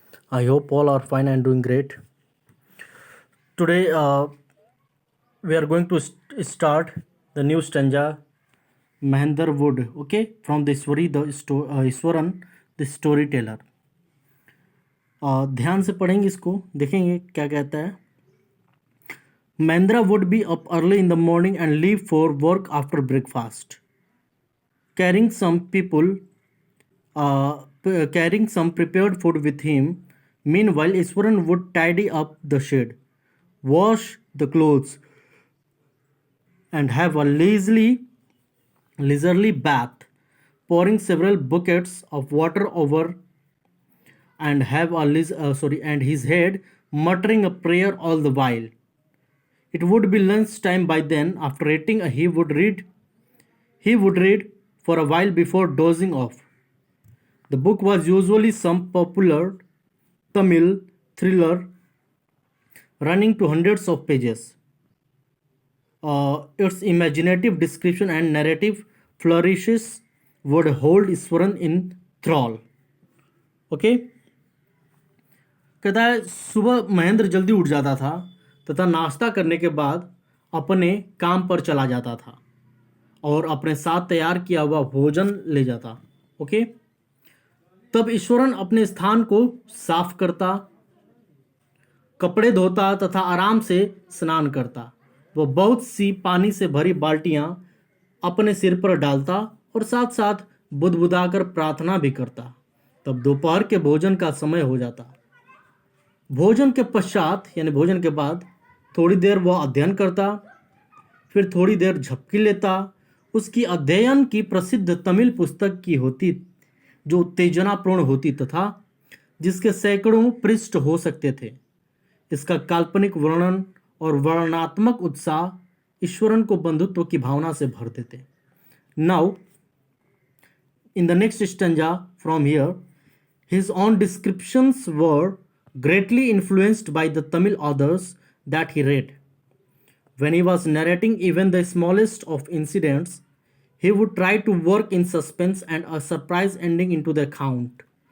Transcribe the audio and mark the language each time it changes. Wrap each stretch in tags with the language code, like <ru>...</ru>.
<en>I hope all are fine and doing great. Today, we are going to start the new stanza, Mahendra Wood, okay, from the Iswaran, the storyteller.</en> <hi>ध्यान से पढ़ेंगे इसको, देखेंगे क्या कहता है.</hi> <en>Mahendra would be up early in the morning and leave for work after breakfast, carrying some people carrying some prepared food with him. Meanwhile, Iswaran would tidy up the shed, wash the clothes, and have a leisurely bath, pouring several buckets of water over, and and his head muttering a prayer all the while. It would be lunch time by then. After eating, he would read. He would read for a while before dozing off. The book was usually some popular Tamil thriller running to hundreds of pages. Its imaginative description and narrative flourishes would hold Iswaran in thrall. Okay?</en> <hi>कहता है सुबह महेंद्र जल्दी उठ जाता था तथा नाश्ता करने के बाद अपने काम पर चला जाता था और अपने साथ तैयार किया हुआ भोजन ले जाता. ओके? तब ईश्वरन अपने स्थान को साफ करता, कपड़े धोता तथा आराम से स्नान करता. वह बहुत सी पानी से भरी बाल्टियां अपने सिर पर डालता और साथ साथ बुदबुदाकर प्रार्थना भी करता. तब दोपहर के भोजन का समय हो जाता. भोजन के पश्चात यानी भोजन के बाद थोड़ी देर वह अध्ययन करता, फिर थोड़ी देर झपकी लेता. उसकी अध्ययन की प्रसिद्ध तमिल पुस्तक की होती जो उत्तेजनापूर्ण होती तथा जिसके सैकड़ों पृष्ठ हो सकते थे. इसका काल्पनिक वर्णन और वर्णनात्मक उत्साह ईश्वरन को बंधुत्व की भावना से भर देते.</hi> <en>Now in the next stanza from here his own descriptions were greatly influenced by the Tamil authors that he read. When he was narrating even the smallest of incidents, he would try to work in suspense and a surprise ending into the account.</en>